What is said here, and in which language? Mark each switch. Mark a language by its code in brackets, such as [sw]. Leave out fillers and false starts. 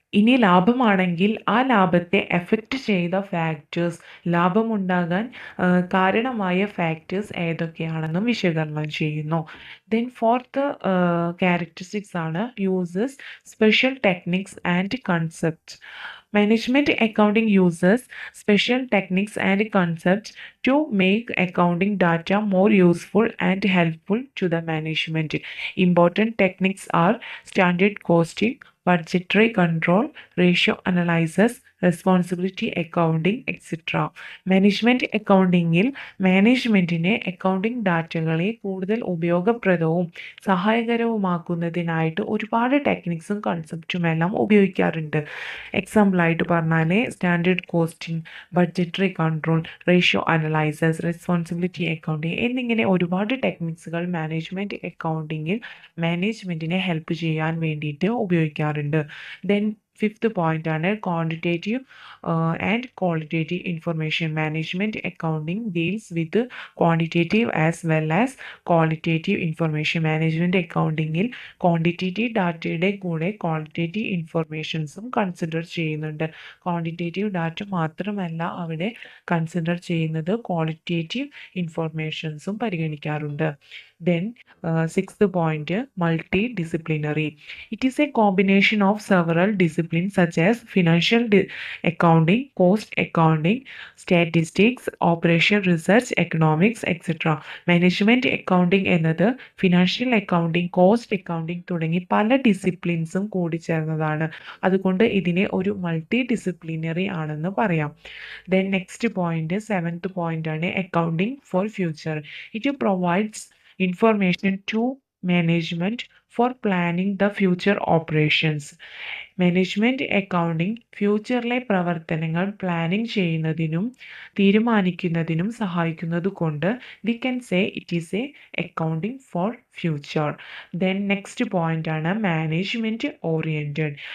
[ml] ഇനി ലാഭമാണെങ്കിൽ ആ ലാഭത്തെ എഫക്റ്റ് ചെയ്ത ഫാക്ടേഴ്സ്, ലാഭമുണ്ടാകാൻ കാരണമായ ഫാക്ടേഴ്സ് ഏതൊക്കെയാണെന്നും വിശകലനം ചെയ്യുന്നു. [en] Then fourth characteristics ആണ് uses special techniques and concepts. Management accounting uses special techniques and concepts to make accounting data more useful and helpful to the management. Important techniques are standard costing, budgetary control, ratio analysis, responsibility accounting etcetera. [ml] Management അക്കൗണ്ടിങ്ങിൽ മാനേജ്മെൻറ്റിനെ accounting ഡാറ്റകളെ കൂടുതൽ ഉപയോഗപ്രദവും സഹായകരവുമാക്കുന്നതിനായിട്ട് ഒരുപാട് ടെക്നിക്സും കൺസെപ്റ്റും എല്ലാം ഉപയോഗിക്കാറുണ്ട്. എക്സാമ്പിളായിട്ട് പറഞ്ഞാൽ standard costing, budgetary control, ratio analyses, responsibility accounting എന്നിങ്ങനെ ഒരുപാട് ടെക്നിക്സുകൾ management അക്കൗണ്ടിങ്ങിൽ മാനേജ്മെൻറ്റിനെ help ചെയ്യാൻ വേണ്ടിയിട്ട് ഉപയോഗിക്കാറുണ്ട്. [en] Then fifth point ആണ് quantitative and qualitative information. Management accounting deals with quantitative as well as qualitative information. [ml] Management അക്കൗണ്ടിങ്ങിൽ quantitative ഡാറ്റയുടെ കൂടെ ക്വാളിറ്റേറ്റീവ് ഇൻഫർമേഷൻസും കൺസിഡർ ചെയ്യുന്നുണ്ട്. Quantitative data മാത്രമല്ല അവിടെ കൺസിഡർ ചെയ്യുന്നത്, qualitative ഇൻഫർമേഷൻസും പരിഗണിക്കാറുണ്ട്. [en] Then sixth point, multidisciplinary. It is a combination of several disciplines such as financial accounting, cost accounting, statistics, operation research, economics, etc. [ml] Management accounting എന്നത് financial accounting, cost accounting തുടങ്ങി പല ഡിസിപ്ലിൻസും കൂടിച്ചേർന്നതാണ്. അതുകൊണ്ട് ഇതിനെ ഒരു multi disciplinary ആണെന്ന് പറയാം. [en] Then next point, seventh point ആണ് accounting for future. It provides information to management for planning the future operations. [ml] Management accounting ഫ്യൂച്ചറിലെ പ്രവർത്തനങ്ങൾ പ്ലാനിംഗ് ചെയ്യുന്നതിനും തീരുമാനിക്കുന്നതിനും സഹായിക്കുന്നത് കൊണ്ട് [en] We can say it is a accounting for future. Then next point ആണ് management oriented.